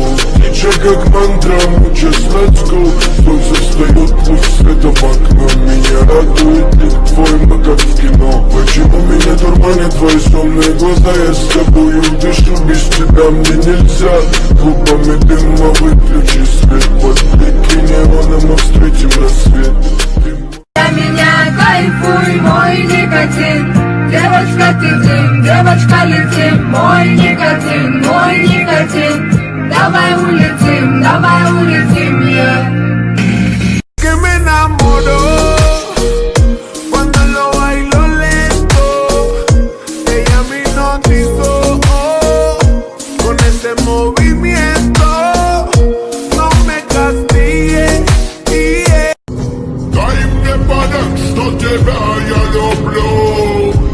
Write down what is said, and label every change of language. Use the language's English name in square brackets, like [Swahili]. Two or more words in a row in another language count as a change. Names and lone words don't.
[Russian] Ничего как мантра, мы [English] just let's go. [Russian] Солнце встает, пусть света в окно. Меня радует лик твой, мы как в кино. Почему меня дурманят твои сонные глаза? Я с тобою дышу, без тебя мне нельзя. Клубами дыма выключи свет. Под блики неона мы встретим рассвет. Для меня кайфуй, мой никотин. Девочка, ты дым, девочка, летим. Мой никотин, давай улетим, yeah. [Spanish] Que me enamoró cuando lo bailo lento. Ella me hipnotizó con ese movimiento. No me castigues, yeah. [Russian] Дай мне понять, что тебя я люблю.